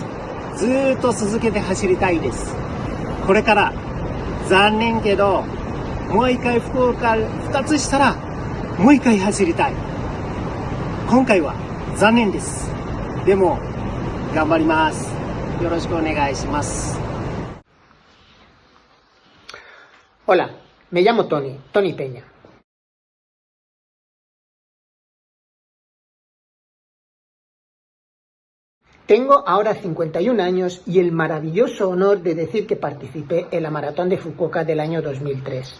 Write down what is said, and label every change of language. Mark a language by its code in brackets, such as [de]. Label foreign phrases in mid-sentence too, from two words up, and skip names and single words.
[ja] ずーっと続けて走りたいです。これから残念けどもう一回福岡復活したらもう一回走りたい。今回は残念です。でも頑張ります。よろしくお願いします。 [es] Hola, me llamo Tony Peña. Tengo ahora 51 años y el maravilloso honor de decir que participé en la maratón de Fukuoka del año 2003.